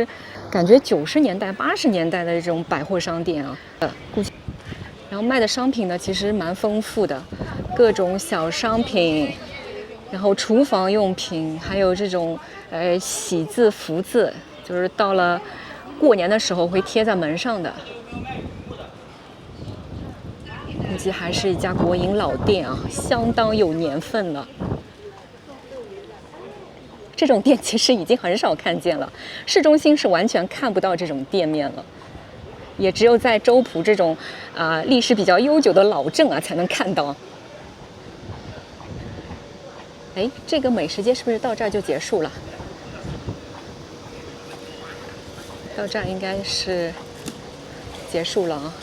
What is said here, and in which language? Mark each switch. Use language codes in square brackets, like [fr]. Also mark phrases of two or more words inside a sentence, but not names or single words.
[zh] 感覺90年代、80年代的這種百貨商店啊，然後賣的商品呢，其實蠻豐富的，各種小商品，然後廚房用品，還有這種喜字福字，就是到了過年的時候會貼在門上的。估計還是一家國營老店啊，相當有年份了。這種店其實已經很少看見了，市中心是完全看不到這種店面了，也只有在周浦這種歷史比較悠久的老鎮啊才能看到。哎，這個美食街是不是到這兒就結束了？到這兒應該是結束了啊。